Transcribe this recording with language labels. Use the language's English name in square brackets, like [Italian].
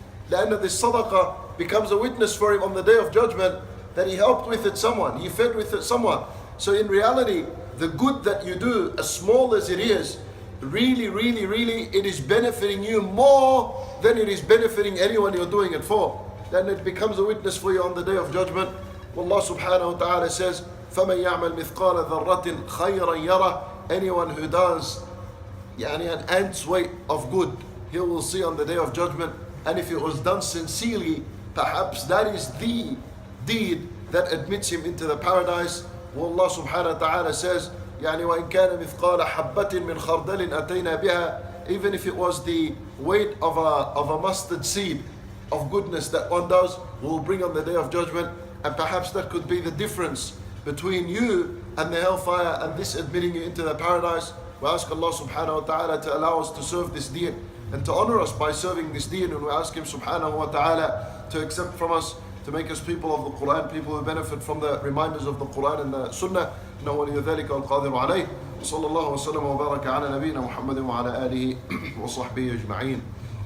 [Arabic] لأن [English] this sadaqah becomes a witness for him on the Day of Judgment that he helped with it someone, he fed with it someone. So in reality, the good that you do, as small as it is, really, it is benefiting you more than it is benefiting anyone you're doing it for. Then it becomes a witness for you on the Day of Judgment. Allah subhanahu wa ta'ala says, [Arabic] فَمَنْ يَعْمَلْ مِثْقَالَ ذَرَّةٍ خَيْرًا يَرَى. [English] Anyone who does an ant's weight of good, he will see on the Day of Judgment. And if it was done sincerely, perhaps that is the deed that admits him into the paradise. Allah subhanahu wa ta'ala says, [Arabic] وَإِنْ كَانَ مِثْقَالَ حَبَّةٍ مِّنْ خَرْدَلٍ أَتَيْنَا بِهَا. [English] Even if it was the weight of a mustard seed of goodness that one does, will bring on the Day of Judgment. And perhaps that could be the difference between you and the hellfire, and this admitting you into the paradise. We ask Allah subhanahu wa ta'ala to allow us to serve this deen and to honor us by serving this deen, and we ask Him subhanahu wa ta'ala to accept from us, to make us people of the Quran, people who benefit from the reminders of the Quran and the Sunnah. [Arabic] إنه ولي ذلك والقادر عليه. وصلى الله وسلم وبارك على نبينا محمد وعلى آله وصحبه أجمعين.